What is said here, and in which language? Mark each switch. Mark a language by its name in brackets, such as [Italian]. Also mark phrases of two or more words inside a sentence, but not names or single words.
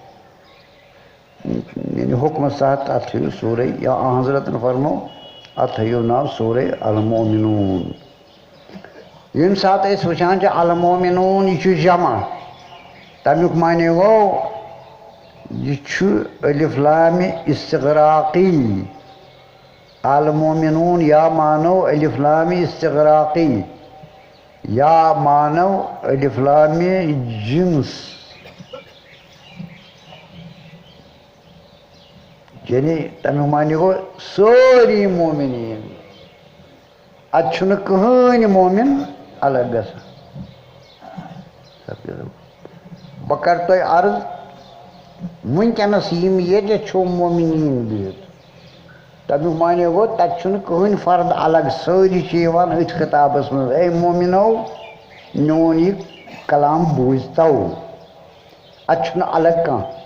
[Kashmiri] یعنی حُکمَس تحت اَتھ تھٲیِو سورہ یا حضرتَن فرمو اَتھ تھٲیِو ناو سورہ المومنوٗن ییٚمہِ ساتہٕ أسۍ وٕچھان چھِ المومنوٗن یہِ چھُ جمع تَمیُک معنے گوٚو یہِ چھُ الف لامِ استغراقی المومنوٗن یا مانو الف لامِ استغراقی یا مانو الف لامِ جِنس یعنی تَمیُک معنے گوٚو سٲری مومِنیٖن اَتہِ چھُنہٕ کٕہٕنۍ مومِن الگ گژھان بہٕ کَرٕ تۄہہِ عرض وٕنکٮ۪نَس یِم ییٚتہِ چھُو مومِنیٖن بِہِتھ تمیُک معنی گوٚو تَتہِ چھُنہٕ کٕہٕنۍ فرد الگ سٲری چھِ یِوان أتھۍ خطابَس منٛز اے مومِنو میون یہِ کلام بوٗزتو اَتہِ چھُنہٕ الگ کانٛہہ